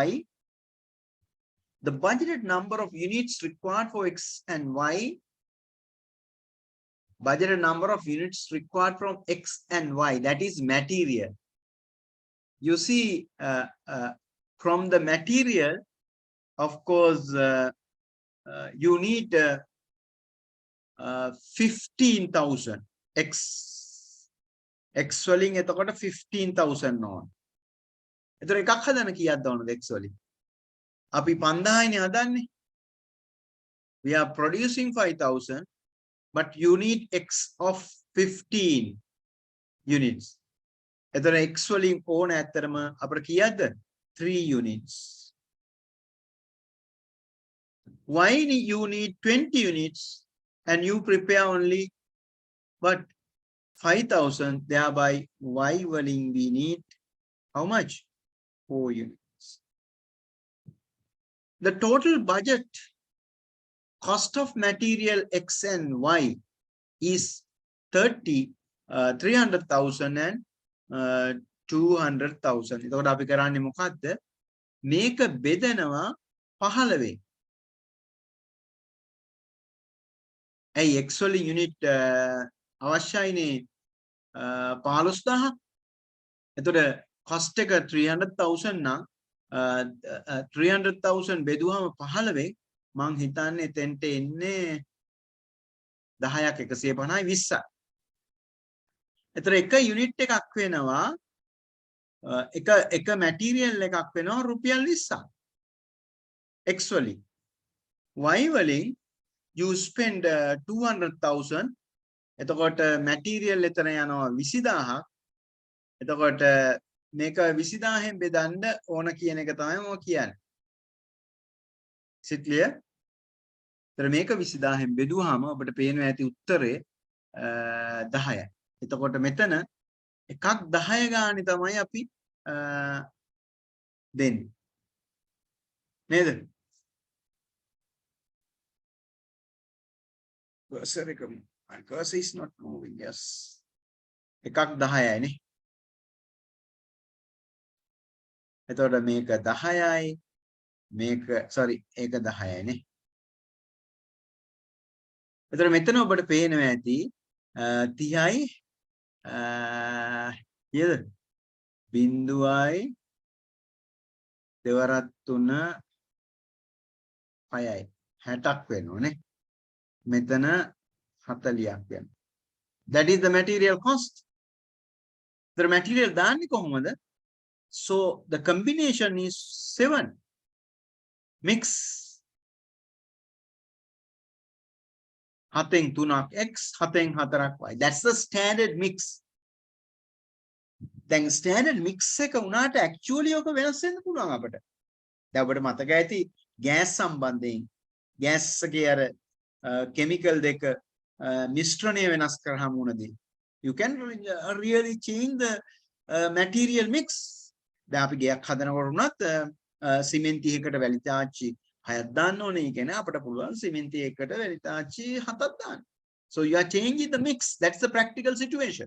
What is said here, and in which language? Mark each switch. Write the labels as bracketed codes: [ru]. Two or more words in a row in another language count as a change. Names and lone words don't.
[en] The budgeted number of units required for X and Y, budgeted number of units required from X and Y, that is material. You see, from the material, of course, you need 15,000 [si] x වලින් එතකොට 15,000 ඕන. එතකොට එකක් හදන්න කීයක්ද ඕනද x වලින්? අපි 5000නේ හදන්නේ. [en] We are producing 5,000, but you need x of 15 units. [si] එතකොට x වලින් ඕන ඇත්තටම අපිට කීයක්ද? [en] 3 units. Why you need 20 units and you prepare only but 5,000, thereby y waliin we need how much? 4 units. The total budget cost of material x and y is 300,000 and 200,000. [si] එතකොට අපි කරන්නේ මොකද්ද? මේක බෙදනවා 15. ඇයි x වලින් යුනිට් අවශ්‍යයිනේ 15,000. එතකොට cost එක 300,000 නම් 300,000 බෙදුවම 15 මං හිතන්නේ එතෙන්ට එන්නේ 10ක් 150යි 20ක්. එතකොට එක යුනිට් එකක් වෙනවා එක මැටීරියල් එකක් වෙනවා රුපියල් 20ක්. x වලින්. y වලින් [en] you spend [si] 200,000. එතකොට මැටීරියල් එතන යනවා 20000ක්. එතකොට මේක 20000ෙන් බෙදන්න ඕන කියන එක තමයි මම කියන්නේ. [en] Is it clear? [si] එතන මේක 20000ෙන් බෙදුවාම අපිට පේනවා ඇති උත්තරේ 10යි. එතකොට මෙතන එකක් 10 ගානේ තමයි අපි දෙන්නේ. නේද? [en] My cursor is not moving. Yes. [si] එකක් 10යි නේ. එතකොට මේක 10යි මේක sorry ඒක 10යි නේ. එතකොට මෙතන ඔබට පේනවා ඇති 30යි කීයද? බිංදුවයි දෙවරක් 3 6යි 60ක් වෙනවනේ. මෙතන 40ක් වෙනවා. [en] That is the material cost. The material [si] දාන්නේ කොහොමද? [en] So the combination is 7. Mix. [si] 7න් 3ක් x 7න් 4ක් y. [en] That's the standard mix. [si] දැන් [en] standard mix [si] එක උනාට actually ඔක වෙනස් වෙන්න පුළුවන් අපිට. දැන් ඔබට මතක ඇති gas සම්බන්ධයෙන් gas එකේ අර chemical දෙක මිශ්‍රණය වෙනස් කරාම උනදී. [en] You can really change the material mix. [si] දැන් අපි ගයක් හදනකොට උනත් සිමෙන්ති එකකට වැලි තාච්චි 6ක් දාන්න ඕනේ. ඒ කියන්නේ අපිට පුළුවන් සිමෙන්ති එකකට වැලි තාච්චි 7ක් දාන්න. [en] So you are changing the mix. That's the practical situation.